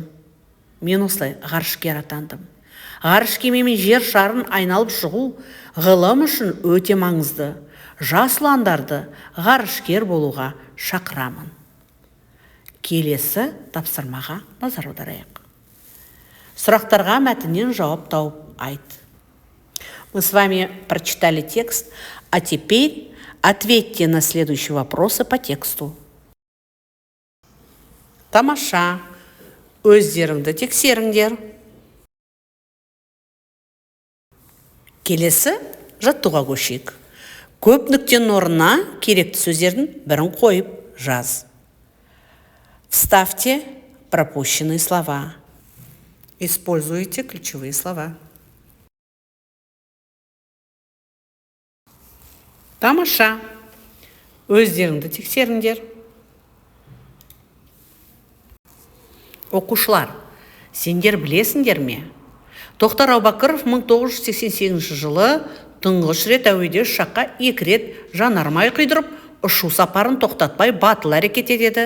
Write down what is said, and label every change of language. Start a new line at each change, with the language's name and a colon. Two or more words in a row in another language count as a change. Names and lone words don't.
Kazakh: Мен осылай ғарышкер атандым. Ғарыш кемемен жер шарын айналып шығу ғылым үшін өте маңызды. Жас ұландарды ғарышкер болуға шақырамын. Келесі тапсырмаға назар аударайық. Сұрақтарға мәтіннен жауап тауып айт.
Russian: Мы с вами прочитали текст, а теперь ответьте на следующие вопросы по тексту.
Kazakh: Тамаша, өздеріңді тексеріңдер. Келесі жаттыға көшейік. Көп нүктенің орнына керекті сөздердің бірін қойып жаз.
Russian: Вставьте пропущенные слова. Используйте ключевые слова.
Kazakh: Тамаша. Өздеріңді тексеріңдер. Оқушылар, сендер білесіңдер ме? Тоқтар Әубәкіров 1988 жылы тұңғыш рет әуеде ұшаққа 2 рет жанармай құйдырып, ұшу сапарын тоқтатпай батыл әрекет етеді.